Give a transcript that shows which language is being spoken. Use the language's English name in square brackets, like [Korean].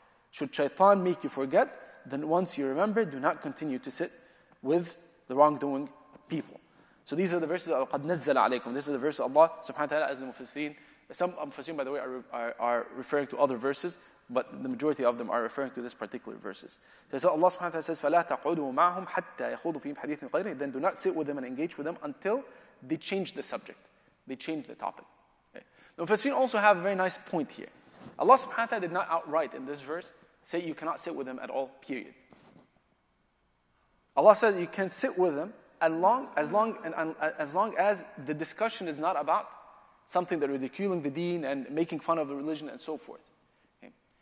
[English] Should shaitan make you forget, then once you remember, do not continue to sit with the wrongdoing people. So these are the verses of [Arabic] قَدْ نَزَّلَ عَلَيْكُمْ. [English] This is the verse of Allah subhanahu wa ta'ala, as the Mufassireen. Some Mufassireen, by the way, are referring to other verses, but the majority of them are referring to this particular verses. So Allah subhanahu wa ta'ala says, [Arabic] فَلَا تَقْعُدُوا مَعَهُمْ حَتَّى يَخُوضُوا فِي حَدِيثٍ غَيْرِهِ. [English] Then do not sit with them and engage with them until they change the subject. They change the topic. Okay. The Mufassireen also have a very nice point here. Allah subhanahu wa ta'ala did not outright in this verse say you cannot sit with them at all, period. Allah says you can sit with them as long as the discussion is not about something that ridiculing the deen and making fun of the religion and so forth. Okay.